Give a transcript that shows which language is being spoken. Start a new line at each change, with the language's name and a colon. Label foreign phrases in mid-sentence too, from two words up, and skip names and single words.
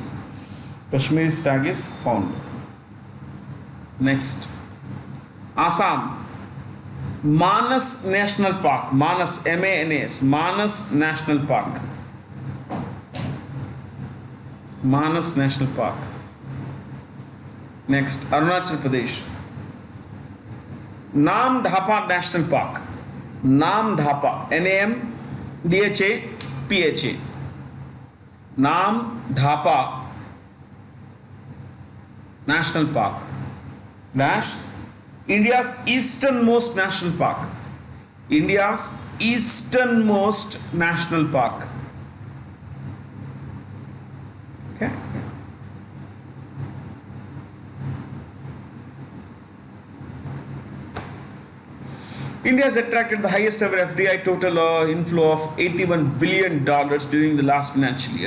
English: Kashmiri stag is found. Next. Assam. Manas National Park. Manas, MANAS. Manas National Park. Manas National Park. Next. Arunachal Pradesh. Nam Dhapa National Park. Nam Dhapa. NAMDHAPHA. Nam Dhapa National Park. Dash. India's easternmost national park. India's easternmost national park. Okay. India has attracted the highest ever FDI total inflow of $81 billion during the last financial year.